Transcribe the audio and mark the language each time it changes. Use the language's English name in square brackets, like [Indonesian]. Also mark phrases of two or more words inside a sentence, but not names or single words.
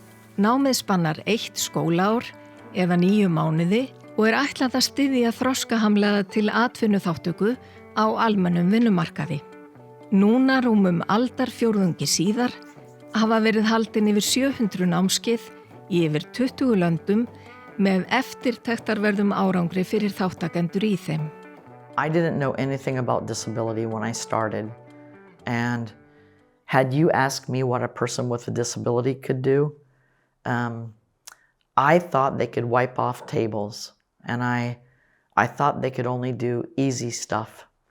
[Icelandic] Námið spannar 1 skólaár eða 9 mánuði og ætlað að styðja þroskahamlaða til atvinnuþátttöku á almennum vinnumarkaði. Núna rúmum aldarfjórðungi síðar hafa verið haldin yfir 700 námskeið í yfir 20 löndum með eftirtektarverðum árangri fyrir þáttakendur í þeim. [English] I didn't know anything about disability when I started, and had you asked me what a person with a disability could do, I thought they could wipe off tables, and I thought they could only do easy stuff.